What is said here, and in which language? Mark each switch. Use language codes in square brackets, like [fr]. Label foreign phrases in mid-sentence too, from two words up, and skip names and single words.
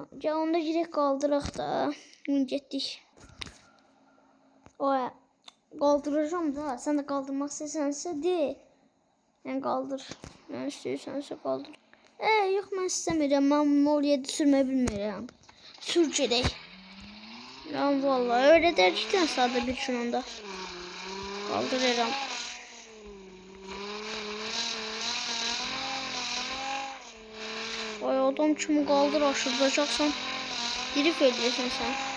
[az] Gəl onda gedək qaldıraq da. Getdik. Oya. Qaldıracağım da. Sən də qaldırmaq istəyirsənsə de. Yəni qaldır. Mən istəyirsənsə qaldır. Yox mən istəmirəm. Mən bunu oraya sürmə bilmirəm. Sür gedək. [tr] Lan vallahi öyle derken sağda bir şununda kaldırıram. Vay adam kimi kaldır aşıracaksan girip öldürürsen sen.